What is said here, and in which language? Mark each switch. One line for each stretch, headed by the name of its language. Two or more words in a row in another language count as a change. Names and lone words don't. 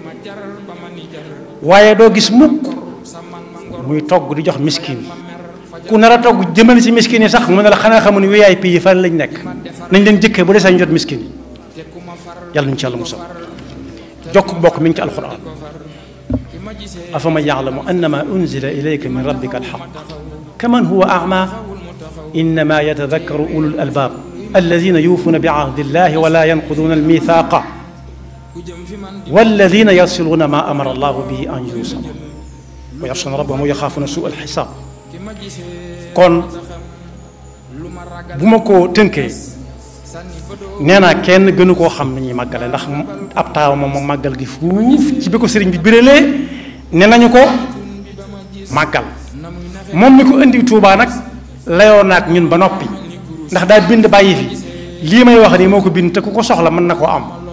Wolof: waaye doo gis mukk muy togg di jox miskin ku nar a togg jëmale ci miskin yi sax mu ne la xanaa xamu ne VIP yi fan lañ nekk nañ leen jëkkee bu dee sañ jot miskin yi yàlla ñu ci yàlla musal jokk bokk mi ngi ci alquran
Arabic: أفمن يعلم أنما أنزل إليك من ربك الحق كمن هو أعمى إنما يتذكر أولو الألباب الذين يوفون بعهد الله ولا ينقضون الميثاق والذين يصلون ما أمر الله به أن يوصل ويخشون ربهم ويخافون سوء
Wolof: alxisaab kon bu ma ko tënkee nee naa kenn gënu koo xam ni ñuy màggale ndax ab taaw moom moom màggal gi fuuf ci bi ko sëriñ bi birelee ne nañu ko màggal moom mi ko indi Tuubaa nag layoo naag ñun ba noppi ndax daa bind bàyyi fi lii may wax nii moo ko bind te ku ko soxla mën na koo am